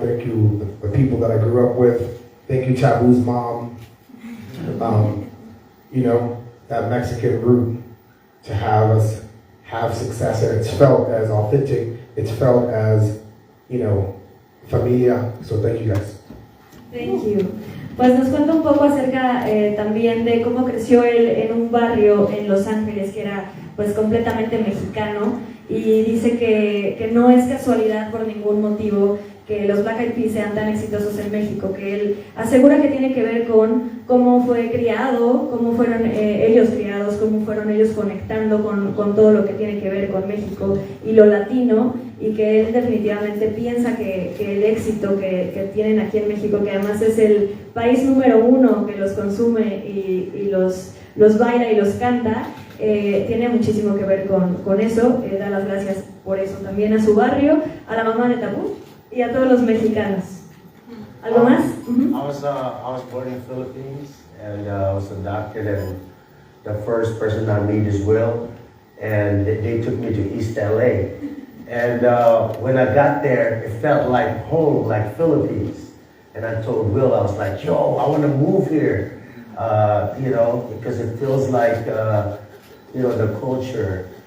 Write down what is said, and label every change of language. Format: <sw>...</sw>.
<en>Thank you, the people that I grew up with. Thank you, Taboo's mom. You know, that Mexican root to have us have success, and it's felt as authentic. It's felt as, you know, familia. So thank you guys. Thank you.</en> <es>Pues nos cuenta un poco acerca también de cómo creció él en un barrio en Los Ángeles que era pues completamente mexicano, y dice que no es casualidad por ningún motivo que los Black Eyed Peas sean tan exitosos en México, que él asegura que tiene que ver con cómo fue criado, cómo fueron ellos criados, cómo fueron ellos conectando con todo lo que tiene que ver con México y lo latino, y que él definitivamente piensa que el éxito que tienen aquí en México, que además es el país número 1 que los consume y los baila y los canta, tiene muchísimo que ver con eso. Da las gracias por eso también a su barrio, a la mamá de Tabú y a todos los mexicanos. ¿Algo más?</es> <en>I was born in the Philippines, and I was adopted, and the first person I meet is Will, and they took me to East LA. And when I got there, it felt like home, like Philippines. And I told Will, I was like, yo, I want to move here, you know, because it feels like, you know, the culture.</en>